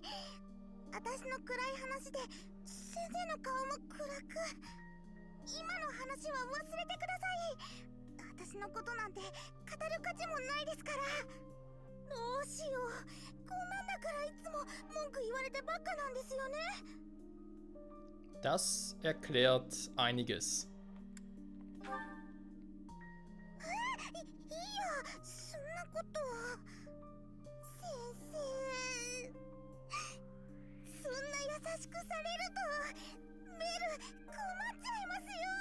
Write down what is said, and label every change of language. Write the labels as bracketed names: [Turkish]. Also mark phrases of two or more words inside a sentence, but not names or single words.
[Japanese] 私の暗い話で先生の顔も暗く。今の話は忘れてください。私のことなんて語る価値もないですから。どうしよう。こんなんだからいつも文句言われてばっかなんですよね。 [German] Das erklärt einiges. [Japanese] いや、そんなことは。先生、そんな優しくされるとメル困っちゃいますよ。